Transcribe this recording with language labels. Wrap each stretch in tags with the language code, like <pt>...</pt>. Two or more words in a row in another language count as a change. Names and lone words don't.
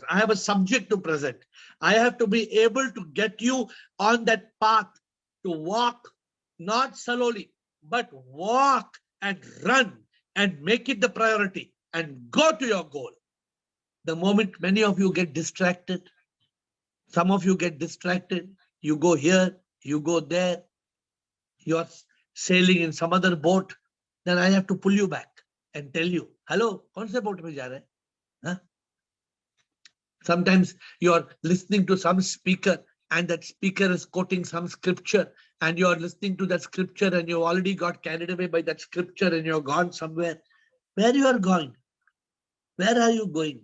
<en>I have a subject to present. I have to be able to get you on that path to walk, not slowly, but walk and run and make it the priority and go to your goal. The moment many of you get distracted, some of you get distracted, you go here, you go there, you're sailing in some other boat, then I have to pull you back and tell you, hello,</en> <hi>कौन से boat में जा रहे? Huh?</hi> <en>Sometimes you're listening to some speaker and that speaker is quoting some scripture and you're listening to that scripture and you already got carried away by that scripture and you're gone somewhere. Where you are going? Where are you going?</en>